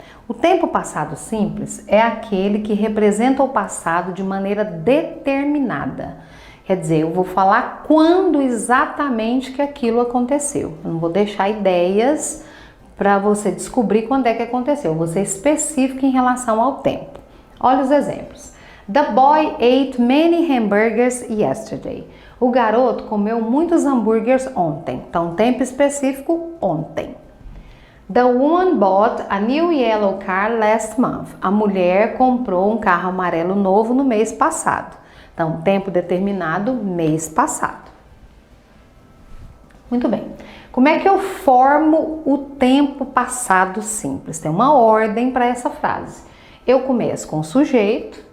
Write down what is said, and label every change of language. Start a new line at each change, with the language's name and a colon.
Portuguese: O tempo passado simples é aquele que representa o passado de maneira determinada. Quer dizer, eu vou falar quando exatamente que aquilo aconteceu. Eu não vou deixar ideias para você descobrir quando é que aconteceu. Eu vou ser específico em relação ao tempo. Olha os exemplos.
English: The boy ate many hamburgers yesterday.
Portuguese: O garoto comeu muitos hambúrgueres ontem. Então, tempo específico, ontem.
English: The woman bought a new yellow car last month.
Portuguese: A mulher comprou um carro amarelo novo no mês passado. Então, tempo determinado, mês passado. Muito bem. Como é que eu formo o tempo passado simples? Tem uma ordem para essa frase. Eu começo com o sujeito.